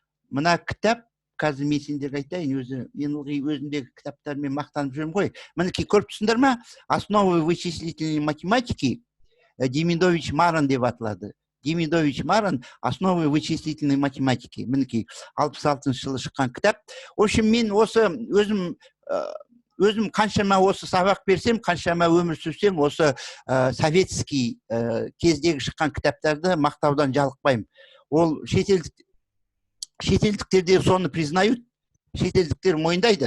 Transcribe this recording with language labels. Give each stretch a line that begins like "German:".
Kazakh: Мына кітап, қазір мен сендерге айтайын, мен өзімдегі кітаптармен мақтанып жүрмін ғой. Мінекей көріп тұрсыңдар ма?
Russian: Основы вычислительной математики Демидович Маран деп аталады. Демидович Маран, основы вычислительной математики.
Kazakh: Мінекей 66 жылы шыққан кітап.
Russian: В общем,
Kazakh: мен осы өзім қаншама осы сабақ берсем, қаншама өмір сүрсем, осы советский кездегі шыққан кітаптарды мақтаудан жалықпаймын. Ол шетелдіктерде соны признают, шетелдіктер мойындайды.